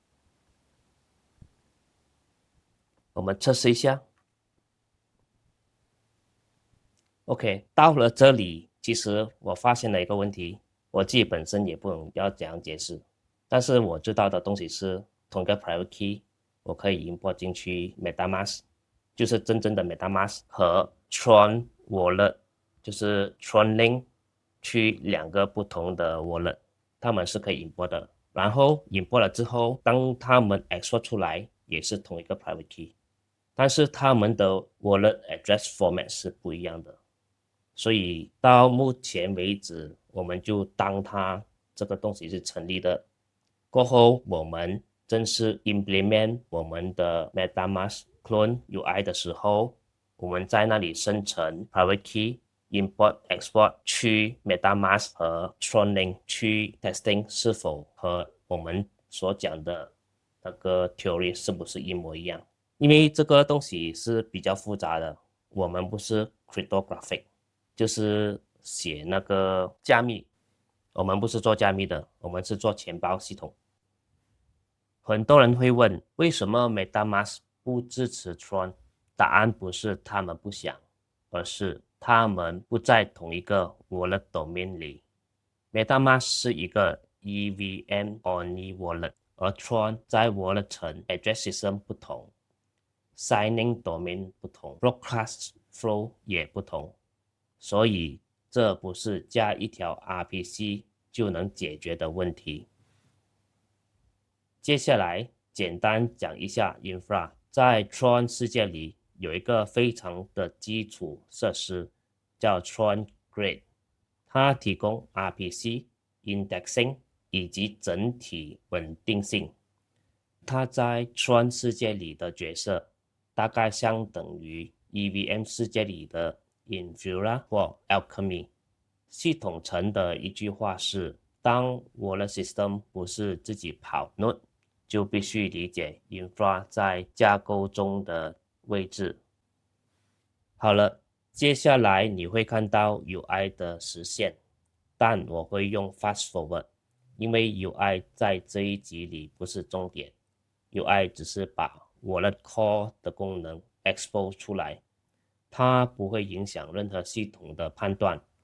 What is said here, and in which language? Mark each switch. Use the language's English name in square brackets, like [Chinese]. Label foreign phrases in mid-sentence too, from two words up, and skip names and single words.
[Chinese] 我們測試一下。OK， 到了這裡，其實我發現了一個問題，我自己本身也不懂要怎樣解釋，但是我知道的東西是同一個 [English] private key， [Chinese] 我可以 import 進去 MetaMask，就是真正的 MetaMask 和 Tron Wallet， 就是 Tron Link 去2個不同的 wallet， 他們是可以 import 的。然後 import 了之後，當他們 export 出來，也是同一個 [English] private key， [Chinese] 但是他們的 [English] wallet address format [Chinese] 是不一樣的。所以到目前為止，我們就當它這個東西是成立的。過後我們正式 implement 我們的 MetaMask Clone UI 的時候，我們在那裡生成 [English] private key import export [Chinese] 去 MetaMask 和 Tron Link 去 testing 是否和我們所講的那個 theory 是不是一模一樣。因為這個東西是比較複雜的，我們不是 cryptographic， 就是寫那個加密，我們不是做加密的，我們是做錢包系統。很多人會問，為什麼 MetaMask 不支持 Tron？答案不是他們不想，而是他們不在同一個 [English] wallet domain [Chinese] 裡。MetaMask 是一個 [English] EVM only wallet， [Chinese] 而 Tron 在 wallet 層 [English] address system [Chinese] 不同， [English] signing domain [Chinese] 不同， [English] broadcast flow [Chinese] 也不同，所以這不是加一條 RPC 就能解決的問題。接下來簡單講一下 Infra。在 Tron 世界裡有一個非常的基礎設施叫 Tron Grid，它提供 RPC、indexing 以及整體穩定性。它在 Tron 世界裡的角色大概相等於 EVM 世界裡的 Infura 或 Alchemy。系統層的一句話是，當 [English] Wallet System [Chinese] 不是自己跑 Node，就必須理解 Infra 在架構中的位置。好了，接下來你會看到 UI 的實現，但我會用 [English] Fast Forward， [Chinese] 因為 UI 在這一集裡不是重點， UI 只是把 [English] Wallet Core [Chinese] 的功能 expose 出來，它不會影響任何系統的判斷。